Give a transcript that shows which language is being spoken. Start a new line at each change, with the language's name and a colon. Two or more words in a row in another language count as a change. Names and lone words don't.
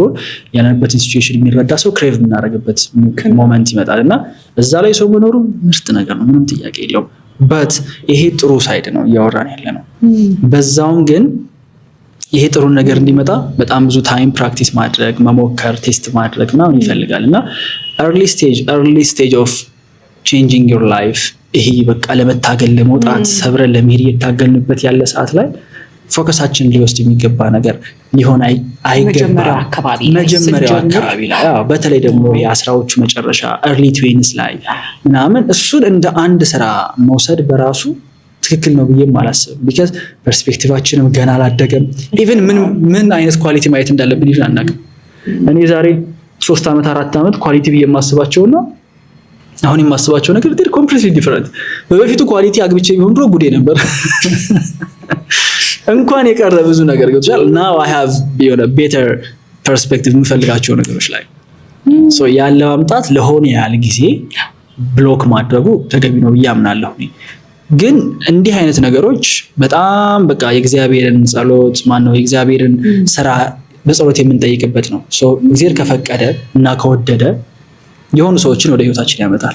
Amharic: ያለንበትን ሲቹዌሽን የሚረዳ ሰው ክሬቭ የምናደርግበት ሞመንት ይመጣል እና እዛ ላይ ሰው መኖሩ ምርጥ ነገር ነው። ምንም ጥያቄ የለውም። በት ይሄ ጥሩ ሳይድ ነው እያወራን ያለ ነው። በዛውም ግን ይሄ ጥሩ ነገር እንዲመጣ በጣም ብዙ
English: time practice
Amharic: ማድረግ፣ መሞከር፣ ቴስት ማድረግ ምናምን ይፈልጋል እና
English: early stage of changing your life
Amharic: ይሄ በቃ ለመታገል ለመውጣት ሰብረን ለመሄድ እየታገልንበት ያለ ሰዓት ላይ ፎከሳችን ሊወስድ የሚገባ ነገር ሊሆን አይገባም። መጀመሪያው አካባቢ ላይ በተለይ ደግሞ የአስራዎቹ መጨረሻ
English: early 20s
Amharic: ላይ ምናምን እሱን እንደ አንድ ስራ መውሰድ በራሱ ትክክል ነው ብዬ አላስብም። because ፐርስፔክቲቫችንም ገና አላደገም። ኢቭን ምን አይነት ኳሊቲ ማየት እንዳለብን ይሁን አናውቅም። እኔ ዛሬ 3 ዓመት 4 ዓመት ኳሊቲ ብዬ የማስባቸውና አሁን የማስባቸው ነገር
English: they're completely different።
Amharic: በበፊቱ ኳሊቲ አግብቼ ቢሆን ድሮ ጉዴ ነበር። እንኳን የቀረ ብዙ ነገር ገብቷል።
English: now I have
Amharic: የሆነ
English: better perspective
Amharic: የምፈልጋቸው ነገሮች ላይ so ያለ ማምጣት ለሆነ ያህል ጊዜ ብሎክ ማድረጉ ተገቢ ነው ብዬ አምናለሁ። ግን እንዲህ አይነት ነገሮች በጣም በቃ የእግዚአብሔርን ጸሎት የእግዚአብሔርን ስራ በጸሎት የምንጠይቅበት ነው። እግዚአብሔር ከፈቀደ እና ከወደደ የሆኑ ሰዎችን ወደ ህይወታችን ያመጣል።